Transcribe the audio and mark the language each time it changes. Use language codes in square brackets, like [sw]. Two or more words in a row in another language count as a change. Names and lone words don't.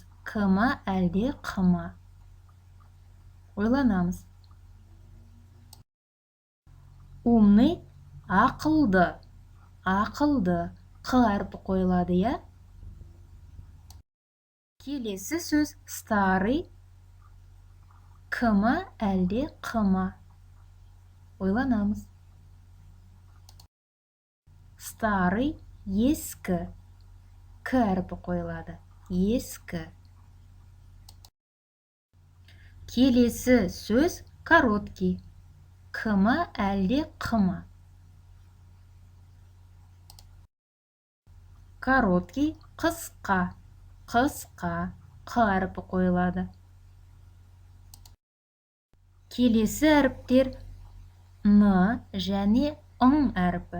[kk] К ма әлде қ ма? Ойланамыз. Умный, ақылды, ақылды, қ әріпі қойылады, я? Келесі сөз старый. К ма әлде қ ма? Ойланамыз. Старый, ескі, к әріпі қойылады, ескі. Келесі сөз короткий. К ма әлде қ ма? Короткий, қысқа, қысқа, қ әріпі қойылады. Келесі әріптер н және ң әріпі.